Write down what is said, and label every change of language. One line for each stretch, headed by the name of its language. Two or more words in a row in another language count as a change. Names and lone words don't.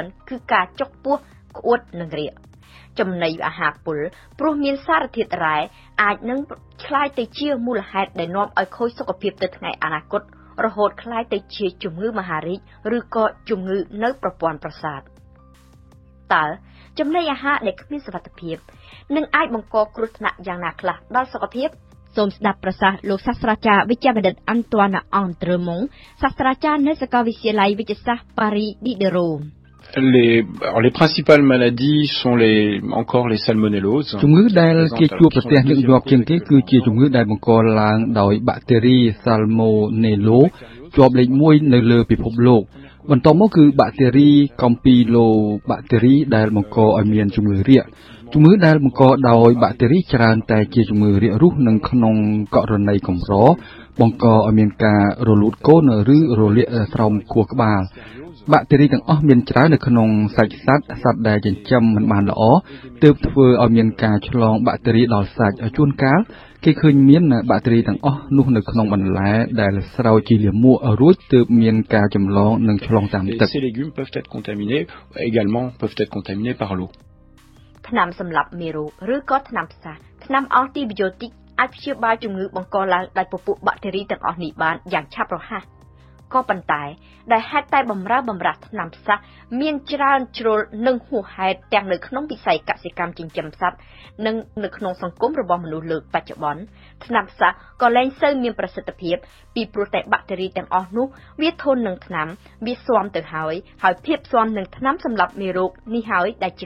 Khmer: គឺការចុកពោះក្អួតនិងរាគចំណីអាហារពុលព្រោះមានសារធាតុរ៉ែអាចនឹងក្លាយទៅជាមូលហេតុដែលនាំឲ្យខូចសុខភាពទៅថ្ងៃអនាគតរហូតក្លាយទៅជាជំងឺមហារីកឬក៏ជំងឺនៅប្រព័ន្ធប្រសាទតើចំណីអាហារដែលគ្មានសុវត្ថិភាពនឹងអាចបង្កគ្រោះថ្នាក់យ៉ាងណាខ្លះដល់សុខភាពសូមស្ដាប់ប្រសាសន៍លោកសាស្ត្រាចារ្យវិជ្ជាបណ្ឌិតអាន់តួនអង់ត្រឺម៉ុងសាស្ត្រាចារ្យនៅសាកលវិទ្យាល័យវិទ្យាសាស្ត្រប៉ារីឌីដេរ៉ូ
French: Les principales maladies sont encore les salmonelloses.
Khmer: ជំងឺដែលគេជួបប្រទះញឹកញាប់ជាងគេគឺជាជំងឺដែលបង្កឡើងដោយបាក់តេរី Salmonella ជាប់លេខ1នៅលើពិភពលោកបន្ទាប់មកគឺបាក់តេរី Campylobacter ដែលបង្កឲ្យមានជំងឺរាគជំងឺដែលបង្កដោយបាក់តេរីច្រើនតែជាជំងឺរាគរូសនិងក្នុងករណីកម្របង្កឲ្យមានការរលូតកូនឬរលាកស្រោមខួរក្បាលបាក់តេរីទាំងអស់មានច្រើននៅក្នុងសាច់សត្វដែលចិញ្ចឹមមិនបានល្អទើបធ្វើឲ្យមានការឆ្លងបាក់តេរីដល់សាច់ជួនកាលគេឃើញមានបាក់តេរីទាំងអស់នោះនៅក្នុងបន្លែដែលស្រោចជាលាមករួចទើបមានការចម្លងនិងឆ្លងតាមទឹក
French: Ces légumes peuvent être contaminés par l'eau.
Khmer: ថ្នាំសម្លាប់មេរោគឬក៏ថ្នាំផ្សះថ្នាំអង់ទីប៊ីយោទិកអាចព្យាបាលជំងឺបង្កឡើងដោយពពួកបាក់តេរីទាំងអស់ នេះបានយ៉ាងឆាប់រហ័សក៏ប៉ុន្តែដែលហេតុតែបំរើបំរាស់ថ្នាំផ្សះមានច្រើនជ្រុលនិងហួសហេតុទាំងនៅក្នុងវិស័យកសិកម្មចិញ្ចឹមសត្វនិងនៅក្នុងសង្គមរបស់មនុស្សលើកបច្ចុប្បន្នថ្នាំផ្សះក៏លែងសូវមានប្រសិទ្ធភាពពីព្រោះតែបាក់តេរីទាំងអស់នោះវាធន់នឹងថ្នាំវាស៊ាំទៅហើយភាពស៊ាំនឹងថ្នាំសម្លាប់មេរោគនេះហើយដែលជា